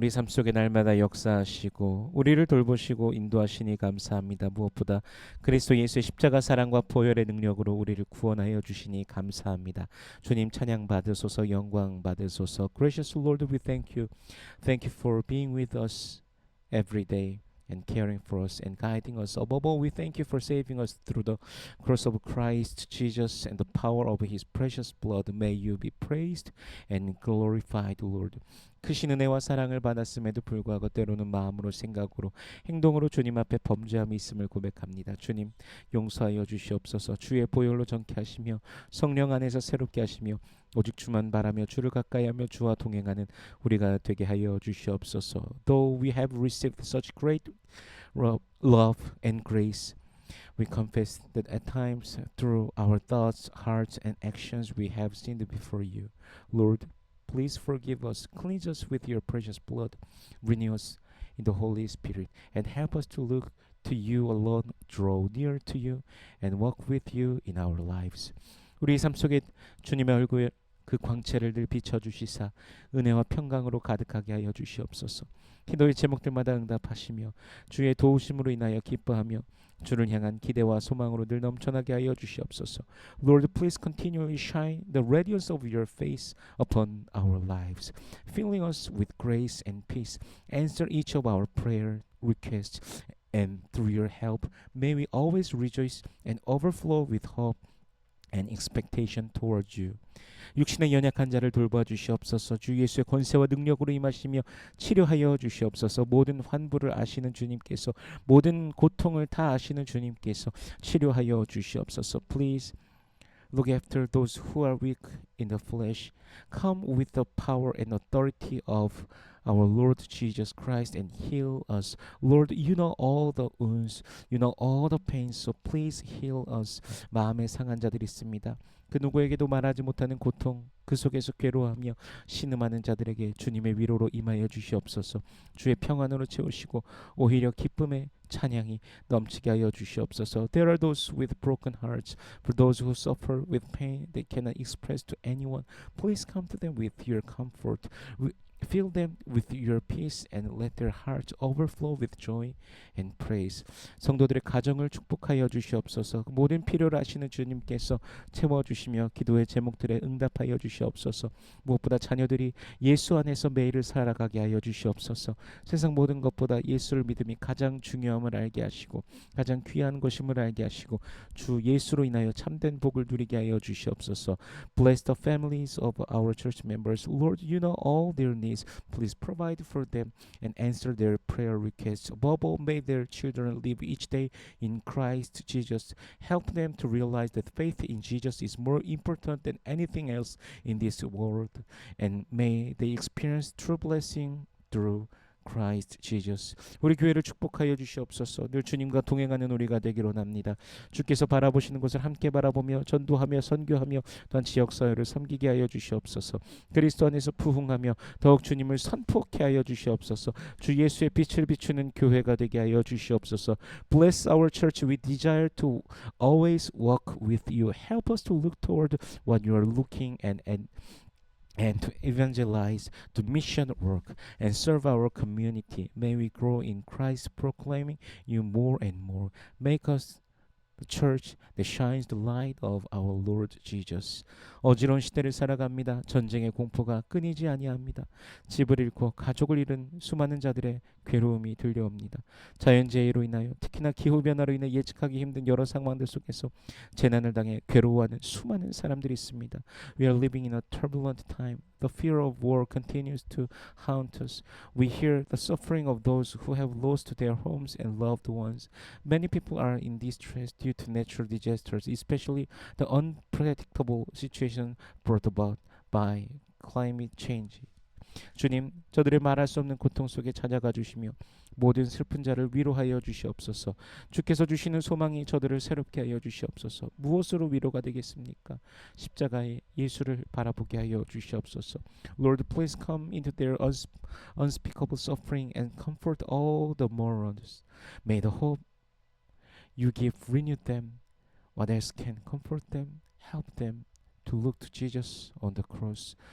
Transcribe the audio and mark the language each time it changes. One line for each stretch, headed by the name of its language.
Korean: 우리 삶 속에 날마다 역사하시고 우리를 돌보시고 인도하시니 감사합니다. 무엇보다 그리스도 예수의 십자가 사랑과 보혈의 능력으로 우리를 구원하여 주시니 감사합니다. 주님 찬양 받으소서, 영광 받으소서.
English: Gracious Lord, we thank you. Thank you for being with us every day and caring for us and guiding us. Above all, we thank you for saving us through the cross of Christ Jesus and the power of his precious blood. May you be praised and glorified, Lord.
Korean: 크신 은혜와 사랑을 받았음에도 불구하고 때로는 마음으로 생각으로 행동으로 주님 앞에 범죄함이 있음을 고백합니다. 주님 용서하여 주시옵소서. 주의 보혈로 정케 하시며 성령 안에서 새롭게 하시며 오직 주만 바라며 주를 가까이하며 주와 동행하는 우리가 되게 하여 주시옵소서.
English: Though we have received such great love and grace, we confess that at times through our thoughts, hearts, and actions we have sinned before you. Lord, please forgive us, cleanse us with your precious blood, renew us in the Holy Spirit, and help us to look to you alone, draw near to you, and walk with you in our lives.
Korean: 우리 삶 속에 주님의 얼굴 그 광채를 늘 비춰주시사 은혜와 평강으로 가득하게 하여 주시옵소서. 기도의 제목들마다 응답하시며 주의 도우심으로 인하여 기뻐하며 주를 향한 기대와 소망으로 늘 넘쳐나게 하여 주시옵소서.
English: Lord, please continually shine the radiance of your face upon our lives, filling us with grace and peace. Answer each of our prayer requests, and through your help, may we always rejoice and overflow with hope and expectation towards you.
Korean: 육신의 연약한 자를 돌봐 주시옵소서. 주 예수의 권세와 능력으로 임하시며 치료하여 주시옵소서. 모든 환부를 아시는 주님께서, 모든 고통을 다 아시는 주님께서 치료하여 주시옵소서.
English: Please look after those who are weak in the flesh. Come with the power and authority of our Lord Jesus Christ and heal us. Lord, you know all the wounds, you know all the pains, so please heal us.
Korean: 마음에 상한 자들이 있습니다. 그 누구에게도 말하지 못하는 고통, 그 속에서 괴로워하며 신음하는 자들에게 주님의 위로로 임하여 주시옵소서. 주의 평안으로 채우시고 오히려 기쁨의 찬양이 넘치게 하여 주시옵소서.
English: There are those with broken hearts, for those who suffer with pain they cannot express to anyone. Please come to them with your comfort. Fill them with your peace and let their hearts overflow with joy and praise.
Korean: 성도들의 가정을 축복하여 주시옵소서. 모든 필요를 아시는 주님께서 채워주시며 기도의 제목들에 응답하여 주시옵소서. 무엇보다 자녀들이 예수 안에서 매일을 살아가게 하여 주시옵소서. 세상 모든 것보다 예수를 믿음이 가장 중요함을 알게 하시고 가장 귀한 것임을 알게 하시고 주 예수로 인하여 참된 복을 누리게 하여 주시옵소서.
English: Bless the families of our church members. Lord, you know all their needs. Please provide for them and answer their prayer requests. Above all, may their children live each day in Christ Jesus. Help them to realize that faith in Jesus is more important than anything else in this world. And may they experience true blessing through Christ Jesus.
Korean: 우리 교회를 축복하여 주시옵소서. 늘 주님과 동행하는 우리가 되기로 합니다. 주께서 바라보시는 곳을 함께 바라보며 전도하며 선교하며 또한 지역사회를 섬기게 하여 주시옵소서. 그리스도 안에서 부흥하며 더욱 주님을 선포케 하여 주시옵소서. 주 예수의 빛을 비추는 교회가 되게 하여 주시옵소서.
English: Bless our church. We desire to always walk with you. Help us to look toward what you are looking and to evangelize, to mission work, and serve our community. May we grow in Christ, proclaiming you more and more. Make us the church that shines the light of our Lord Jesus.
Korean: 어지러운 시대를 살아갑니다. 전쟁의 공포가 끊이지 아니합니다. 집을 잃고 가족을 잃은 수많은 자들의 괴로움이 들려옵니다. 자연재해로 인하여 특히나 기후변화로 인해 예측하기 힘든 여러 상황들 속에서 재난을 당해 괴로워하는 수많은 사람들이 있습니다.
English: We are living in a turbulent time. The fear of war continues to haunt us. We hear the suffering of those who have lost their homes and loved ones. Many people are in distress due to natural disasters, especially the unpredictable situation brought about by climate change.
Korean: 주님, 저들의 말할 수 없는 고통 속에 찾아가 주시며 모든 슬픈 자를 위로하여 주시옵소서. 주께서 주시는 소망이 저들을 새롭게 하여 주시옵소서. 무엇으로 위로가 되겠습니까? 십자가의 예수를 바라보게 하여 주시옵소서.
English: Lord, please come into their unspeakable suffering and comfort all the mourners. May the hope you give renew them. What else can comfort them? Help them to look to Jesus on the cross.